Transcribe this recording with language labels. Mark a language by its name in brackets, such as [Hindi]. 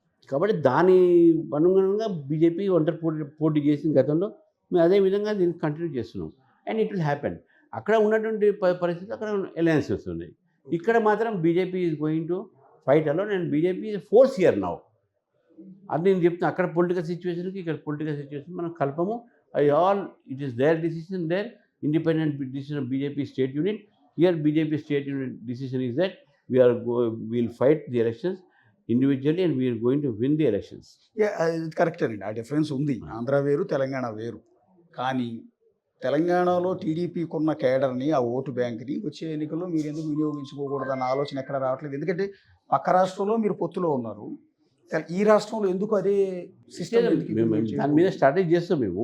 [Telugu] కాబట్టి దాని అనుగుణంగా బీజేపీ ఒంటరి పోటీ చేసిన గతంలో మేము అదే విధంగా దీన్ని కంటిన్యూ చేస్తున్నాం. [English] And it will happen. [Telugu] అక్కడ ఉన్నటువంటి పరిస్థితులు అక్కడ అలయన్సెస్ ఉన్నాయి. ఇక్కడ మాత్రం [English] BJP is going to fight alone and BJP is force here now. [Telugu] అది నేను చెప్తున్నా, అక్కడ పొలిటికల్ సిచ్యువేషన్కి ఇక్కడ పొలిటికల్ సిచ్యువేషన్ మనం కలపము. [English] It is their decision, their independent decision of BJP state unit. Here BJP state unit decision is that we will fight the elections individually and we are going to win the elections. [Telugu] Correct అండి, ఆ difference ఉంది. ఆంధ్ర వేరు, తెలంగాణ వేరు. కానీ తెలంగాణలో టీడీపీకి ఉన్న కేడర్ని, ఆ ఓటు బ్యాంక్ని వచ్చే ఎన్నికల్లో మీరు ఎందుకు వినియోగించుకోకూడదు అన్న ఆలోచన ఎక్కడ రావట్లేదు. ఎందుకంటే పక్క రాష్ట్రంలో మీరు పొత్తులో ఉన్నారు, ఈ రాష్ట్రంలో ఎందుకు అదే సిస్టమ్? దాని మీద స్ట్రాటజీ చేస్తాం మేము.